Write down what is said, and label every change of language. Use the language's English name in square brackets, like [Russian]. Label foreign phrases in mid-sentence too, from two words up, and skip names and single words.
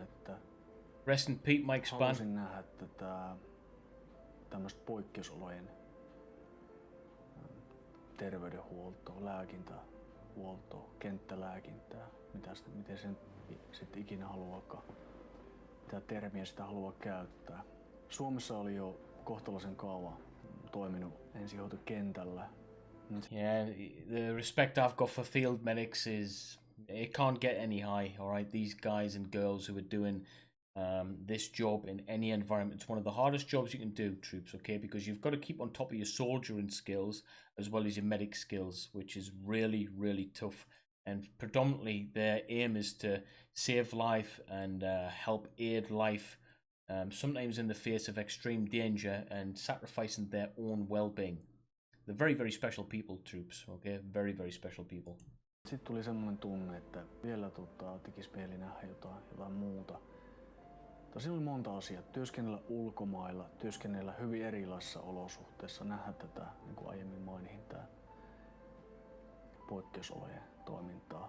[English] Rest in peace, Mike Spann. [Finnish] Haluaisin nähdä tämmöistä poikkeusolojen terveydenhuoltoa, lääkintähuoltoa, kenttälääkintää, miten sen sitten ikinä haluaakaan, mitä termiä sitä haluaa käyttää. Suomessa oli jo kohtalaisen kauan toiminut ensihoitokentällä. [English] Yeah, the respect I've got for field medics it can't get any high, all right? These guys and girls who are doing this job in any environment, it's one of the hardest jobs you can do, troops, okay? Because you've got to keep on top of your soldiering skills as well as your medic skills, which is really, really tough. And predominantly their aim is to save life and help aid life, sometimes in the face of extreme danger and sacrificing their own well-being. They're very, very special people, troops, okay? Very, very special people. [Finnish] Sitten tuli semmoinen tunne, että vielä tekisi mieli nähdä jotain muuta. Siinä oli monta asiaa. Työskennellä ulkomailla, työskennellä hyvin erilaisissa olosuhteissa, nähdä tätä, niin kuin aiemmin mainihin, tää poikkeusolojen toimintaa.